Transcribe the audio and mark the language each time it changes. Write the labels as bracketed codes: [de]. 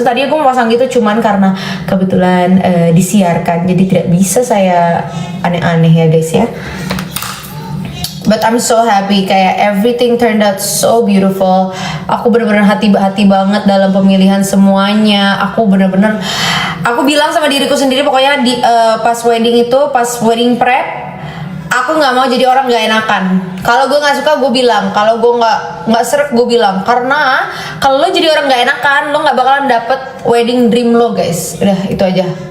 [id] Tadinya gue mau pasang gitu cuman karena kebetulan disiarkan jadi tidak bisa saya aneh-aneh ya guys ya. [en] But I'm so happy, kayak everything turned out so beautiful. [id] Aku bener-bener hati banget dalam pemilihan semuanya. Aku bener-bener, aku bilang sama diriku sendiri pokoknya di pas wedding itu, pas wedding prep, aku nggak mau jadi orang nggak enakan. Kalau gue nggak suka gue bilang, kalau gue nggak seret gue bilang. Karena kalau lo jadi orang nggak enakan, lo nggak bakalan dapet wedding dream lo guys. Udah itu aja.